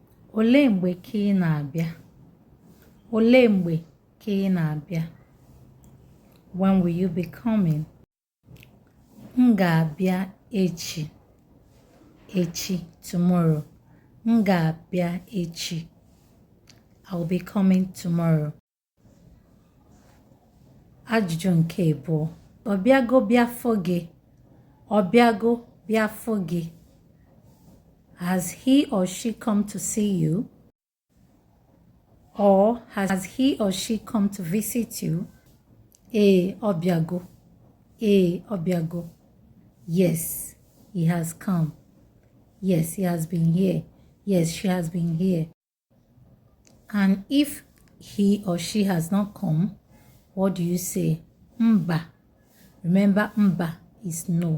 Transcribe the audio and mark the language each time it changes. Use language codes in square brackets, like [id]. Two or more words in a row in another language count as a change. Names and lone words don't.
[ig] Olee mgbe ka ị na-abịa? Olee mgbe ka ị na-abịa? [en] When will you be coming? [ig] M ga-abịa echi. Echi, tomorrow. M ga-abịa echi. [en] I'll be coming tomorrow. [ig] Ajụjụ nke abụọ. Ọ bịago bịafọ gị? Ọ bịago bịafọ gị? [en] Has he or she come to see you? Or has he or she come to visit you? [ig] Ọ bịago. Ọ bịago. [en] Yes, he has come. Yes, he has been here. Yes, she has been here. And if he or she has not come, what do you say? Mba. Remember, mba is no.